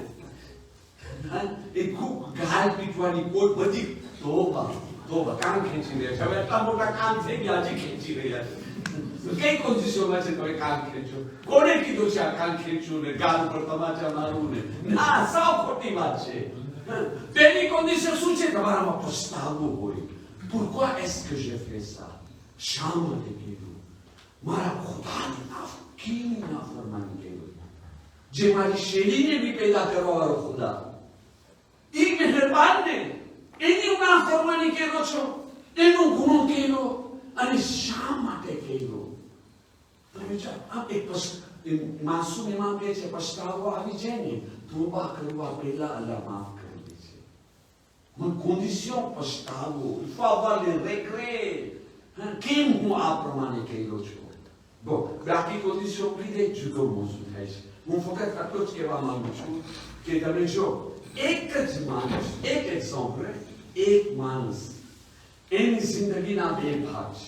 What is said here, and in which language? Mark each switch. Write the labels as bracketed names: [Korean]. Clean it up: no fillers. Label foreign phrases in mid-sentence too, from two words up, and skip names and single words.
[Gujarati] એ ખૂબ ગાલ પીટવાની કોઈ બધી તોબા કામ ખેંચી રહ્યા છે. હવે એટલા મોટા કામ થઈ ગયા હજી ખેંચી રહ્યા છે. કઈ કોન્ડિશનમાં છે તમે કામ ખેંચો? કોને કીધું છે આ કામ ખેંચવું ને ગાલ પર તમાચા મારવું ને? ના, સાવ ખોટી વાત છે. તેની કોન્ડિશન શું છે? તમારામાં પસ્તાવો હોય. [French] pourquoi est-ce que j'ai fait ça? [Gujarati] શા માટે કર્યું? મારા ખુદાની કેવી નાફરમાની કર્યું? જે મારી શૈલીને બી પેદા કરવા વાળો ખુદા, એ મહેરબાન ને એની નાફરમાની કર્યો છો, એનો ગુનો કર્યો અને શા માટે કર્યો? માસૂમ ઇમામ કહે છે પછતાવો આવી જાય ને તોબા કરવા પહેલા અલ્લાહ માફ કરી દે છે. [French] Uma condition [Gujarati] પછતાવો, [French] il faut avoir les regrets. [Gujarati] કેમ હું આ પ્રમાણે કર્યો છું? બાકી કોન્ડિશન લીધે જુદો મોસું થાય છે. હું ફક્ત આટલું જ કહેવા માંગુ છું કે તમે જો એક જ માણસ, એક એક્ઝામ્પલ, એક માણસ એની જિંદગીના બે ભાગ છે.